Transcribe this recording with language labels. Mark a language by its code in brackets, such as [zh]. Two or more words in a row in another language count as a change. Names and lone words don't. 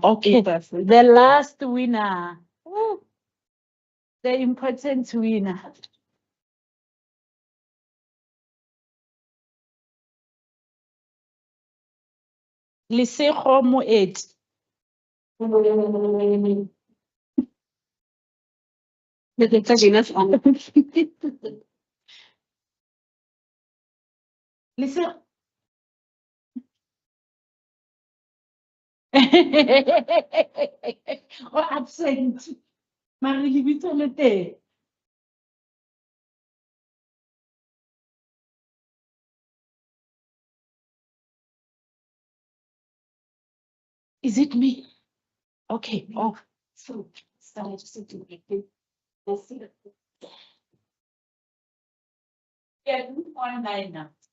[en] Okay, the last winner. Ooh, the important winner. Lesego Moeti. Lesego. [tn] O absent. Mare lebitso le teng. [en] Is it me? Okay. Oh, so I just need to make it. Let's see. Yeah, online now.